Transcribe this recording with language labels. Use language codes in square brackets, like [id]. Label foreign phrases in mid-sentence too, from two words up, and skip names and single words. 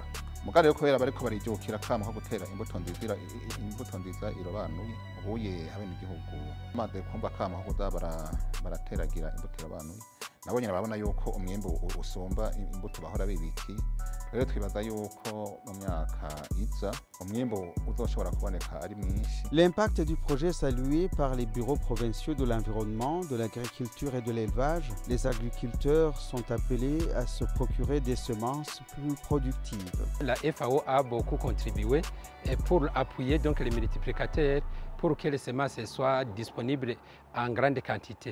[rn] Mugabo rero kubera bariko barijukira kama ko gutera imbuto nziza irobanuye, ubuye abenegihugu bamaze kumva kama ko kuza barateragira imbuto irobanuye, nabo nyine babona yuko umwimbu usumba imbuto bahora bibikiye. Rero twibaza yuko mu myaka iza umwimbu uzoshobora kuboneka ari mwinshi. [fr] L'impact du projet salué par les bureaux provinciaux de l'environnement, de l'agriculture et de l'élevage, les agriculteurs sont appelés à se procurer des semences plus productives. La FAO a beaucoup contribué pour appuyer donc les multiplicateurs pour que les semences soient disponibles en grande quantité.